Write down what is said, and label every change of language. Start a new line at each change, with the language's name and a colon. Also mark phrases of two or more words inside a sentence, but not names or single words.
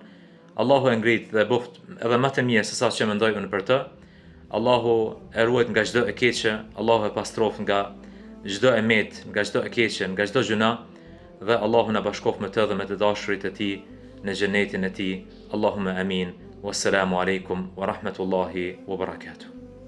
Albanian: Allahu e ngrit dhe boft edhe më të mirë se sa që mendoj unë për të. Allahu e ruajt nga çdo e keqe, Allahu e pastroft nga çdo e met, nga çdo e keqe, nga çdo gjuna, dhe Allahu na bashkoft me të dhe me të dashurit e tij në xhenetin e tij.
Arabic: اللهم آمين. والسلام عليكم ورحمة الله وبركاته.